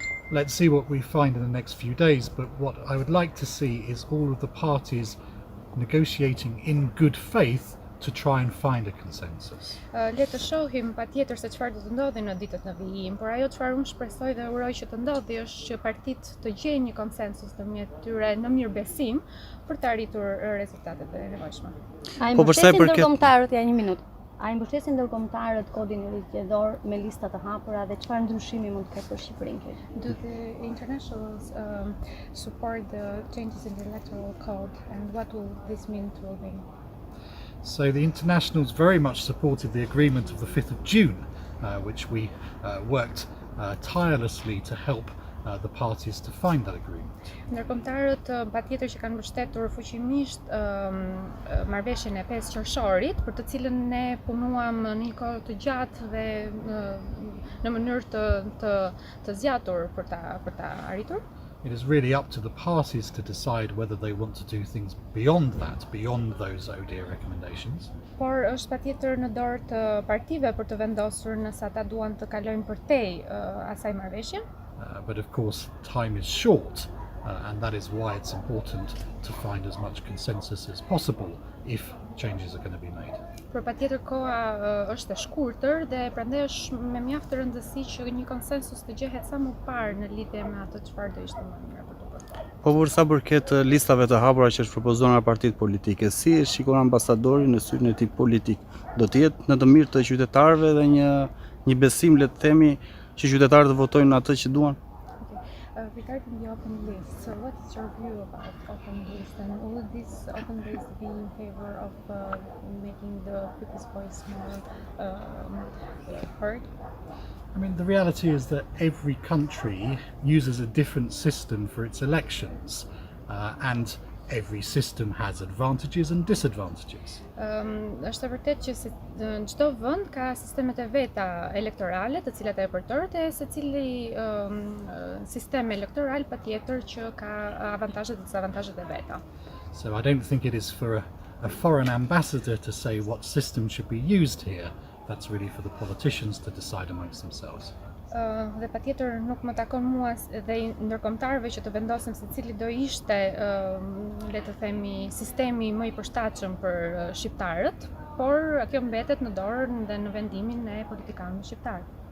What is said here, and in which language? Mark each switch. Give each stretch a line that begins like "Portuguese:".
English: Let's see what we find in the next few days, but what I would like to see is all of the parties negotiating in good faith to try and find a consensus.
Albanian: Le të shohim patjetër se çfarë do të ndodhi në ditët në vijim, por ajo çfarë unë shpresoj dhe uroj që të ndodhi është që partitë të gjejnë një konsensus ndërmjet tyre në mirëbesim për të arritur rezultatet e nevojshme. A i mbështesin ndërkombëtarët, ja një minutë. A i mbështesin ndërkombëtarët kodin e zgjedhor me lista të hapura dhe çfarë ndryshimi mund të ketë për Shqipërinë?
English: Do the internationals support the changes in the electoral code and what will this mean to Albania? So the internationals very much supported the agreement of the 5th of June, which we worked tirelessly to help the parties to find that agreement.
Albanian: Ndërkombëtarët patjetër që kanë mbështetur fuqimisht marrëveshjen e 5 qershorit, për të cilën ne punuam në një kohë të gjatë dhe në mënyrë të zgjatur për ta arritur.
English: It is really up to the parties to decide whether they want to do things beyond that, beyond those ODIHR recommendations.
Albanian: Por është patjetër në dorë të partive për të vendosur nëse ata duan të kalojnë përtej asaj marrëveshje.
English: But of course, time is short, and that is why it's important to find as much consensus as possible if changes are going to be made.
Albanian: Por patjetër koha është e shkurtër dhe prandaj është me mjaft rëndësi që një konsensus të gjehet sa më parë në lidhje me atë çfarë do ishte më mirë për të bërë. Po për sa përket listave të hapura që është propozuar nga partitë politike, si e shikon ambasadori në syrin e tij politik? Do të jetë në të mirë të qytetarëve dhe një besim, le të themi, që qytetarët votojnë atë që duan?
English: Regarding the open list, so what is your view about open list, and will this open list be in favor of making the people's voice more heard? I mean, the reality is that every country uses a different system for its elections, and every system has advantages and disadvantages.
Albanian: Është e vërtetë që çdo vend ka sistemet e veta elektorale, të cilat e përdoret, e secili sistem elektoral patjetër që ka avantazhet dhe dezavantazhet e veta.
English: So I don't think it is for a foreign ambassador to say what system should be used here. That's really for the politicians to decide amongst themselves.
Albanian: Dhe patjetër nuk më takon mua dhe ndërkombëtarëve që të vendosim se cili do ishte, le të themi, sistemi më i përshtatshëm për shqiptarët, por kjo mbetet në dorën dhe në vendimin e politikanëve shqiptar.